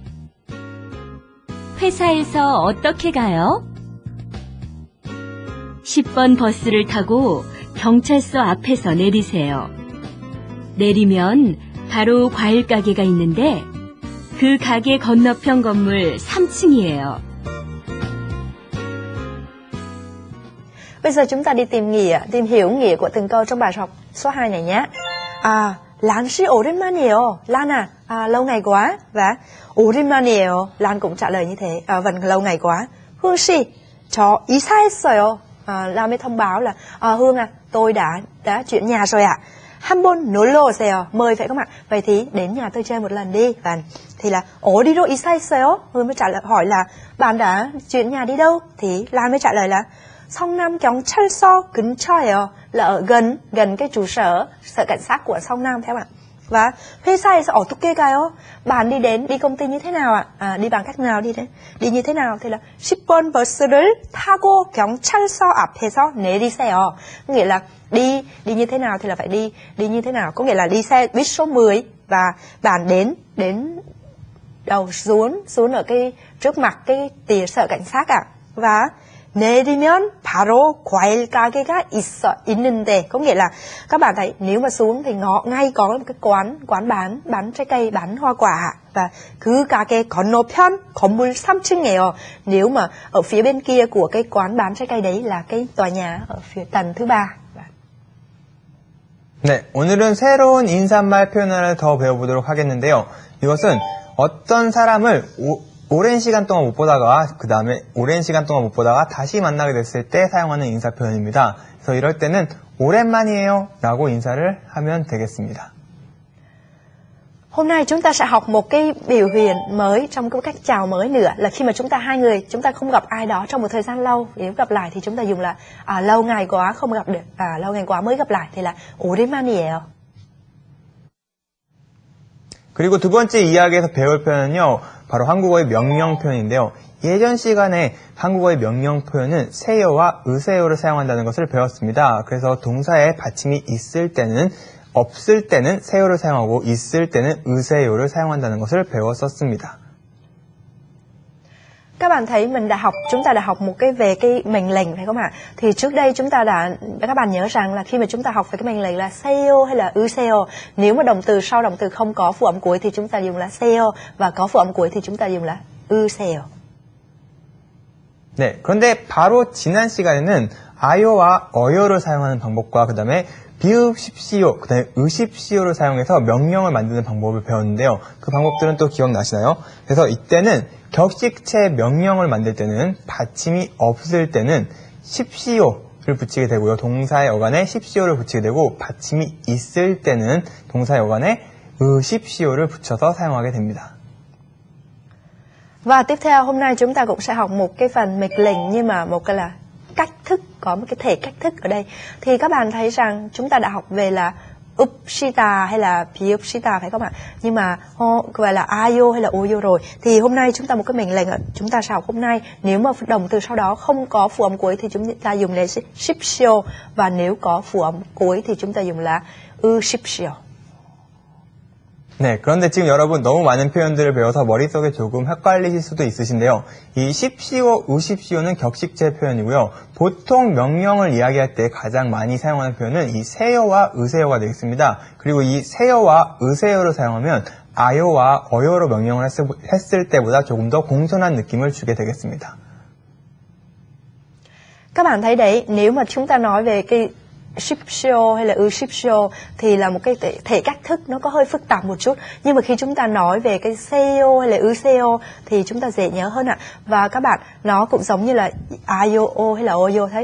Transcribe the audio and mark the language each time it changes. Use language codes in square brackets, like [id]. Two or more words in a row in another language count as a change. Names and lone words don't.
[ko] 회사에서 어떻게 가요? 10번 버스를 타고 경찰서 앞에서 내리세요. 내리면 바로 과일 가게가 있는데 그 가게 건너편 건물 3층이에요. [vi] Bây giờ chúng ta đi tìm hiểu nghĩa của từng câu trong bài học số 2 này nhé. [ko] Lan 씨 오랜만이에요. [vi] Lan lâu ngày quá. Và 오랜만이에요. Lan cũng trả lời như thế. Vâng, lâu ngày quá. [ko] Hương 씨, 저 이사했어요. [vi] Lan mới thông báo là Hương tôi đã chuyển nhà rồi ạ. [ko] 한번 놀러 오세요. [vi] Mời phải không ạ? Vậy thì đến nhà tôi chơi một lần đi. Và thì là [ko] 어디로 이사했어요? [vi] Hương mới trả lời hỏi là bạn đã chuyển nhà đi đâu? Thì Lan mới trả lời là [ko] 성남경찰서 근처예요. [vi] Là ở gần cái trụ sở cảnh sát của 성남 theo ạ. [ko] Và 회사에서 어떻게 가요? [vi] Bạn đi công ty như thế nào ạ? Đi bằng cách nào đi như thế nào? Thì là [ko] 10번 버스를 타고 경찰서 앞에서 내리세요. [vi] Nghĩa là đi như thế nào thì là phải đi như thế nào. Có nghĩa là đi xe buýt số 10 và bạn đến đầu xuống ở cái trước mặt cái sở cảnh sát ạ. [ko] Và 내리면 바로 과일 가게가 있는데, [vi] có nghĩa là các bạn thấy nếu mà xuống thì ngay có một cái quán bán trái cây, bán hoa quả. [ko] Và 그 가게 건너편 건물 3층이에요. [vi] Nếu mà ở phía bên kia của cái quán bán trái cây đấy là cái tòa nhà ở phía tầng thứ 3. [ko] 네, 오늘은 새로운 인사말 표현 하나를 더 배워보도록 하겠는데요. 이것은 어떤 사람을 오랜 시간 동안 못 보다가 그 다음에 오랜 시간 동안 못 보다가 다시 만나게 됐을 때 사용하는 인사 표현입니다. 그래서 이럴 때는 오랜만이에요 라고 인사를 하면 되겠습니다. [vi] Hôm nay chúng ta sẽ học một cái biểu hiện mới trong cái cách chào mới nữa, là khi mà hai người chúng ta không gặp ai đó trong một thời gian lâu, nếu gặp lại thì chúng ta dùng là lâu ngày quá không gặp được, lâu ngày quá mới gặp lại thì là 오랜만이에요. [ko] 그리고 두 번째 이야기에서 배울 표현은요, 바로 한국어의 명령 표현인데요. 예전 시간에 한국어의 명령 표현은 세요와 으세요를 사용한다는 것을 배웠습니다. 그래서 동사에 받침이 있을 때는, 없을 때는 세요를 사용하고 있을 때는 으세요를 사용한다는 것을 배웠었습니다. [vi] Các bạn thấy chúng ta đã học một cái về cái mệnh lệnh phải không ạ? Thì trước đây các bạn nhớ rằng là khi mà chúng ta học về cái mệnh lệnh là seyo hay là 으세요, nếu mà sau động từ không có phụ âm cuối thì chúng ta dùng là seyo, và có phụ âm cuối thì chúng ta dùng là 으세요. [ko] 네, 그런데 바로 지난 시간에는 아요와 어요를 사용하는 방법과 그 다음에 비읍십시오, 그 다음에 으십시오를 사용해서 명령을 만드는 방법을 배웠는데요. 그 방법들은 또 기억나시나요? 그래서 이때는 격식체 명령을 만들 때는 받침이 없을 때는 십시오를 붙이게 되고요. 동사의 어간에 십시오를 붙이게 되고, 받침이 있을 때는 동사의 어간에 으십시오를 붙여서 사용하게 됩니다. [vi] Và tiếp theo hôm nay chúng ta cũng sẽ học một cái phần mệnh lệnh, nhưng mà một cái là cách thức, có một cái thể cách thức ở đây. Thì các bạn thấy rằng chúng ta đã học về là 읍시다 hay là 비읍시다 phải không ạ? Nhưng mà gọi là ayo hay là oyo rồi. Thì hôm nay chúng ta một cái mệnh lệnh chúng ta sẽ học hôm nay, nếu mà động từ sau đó không có phụ âm cuối thì chúng ta dùng là 십시오, và nếu có phụ âm cuối thì chúng ta dùng là 으십시오. [ko] 네, 그런데 지금 여러분 너무 많은 표현들을 배워서 머릿속에 조금 헷갈리실 수도 있으신데요. 이 십시오, 으십시오는 격식제 표현이고요. 보통 명령을 이야기할 때 가장 많이 사용하는 표현은 이 세요와 으세요가 되겠습니다. 그리고 이 세요와 으세요를 사용하면 아요와 어요로 명령을 했을 때보다 조금 더 공손한 느낌을 주게 되겠습니다. [vi] Các bạn thấy đấy, nếu mà chúng ta nói về cái shipsio hay là shipsio thì là một cái thể cách thức nó có hơi phức tạp một chút. Nhưng mà khi chúng ta nói về cái seo hay là seo thì chúng ta dễ nhớ hơn ạ. Và các bạn, nó cũng giống như là ayo hay là oyo thấy.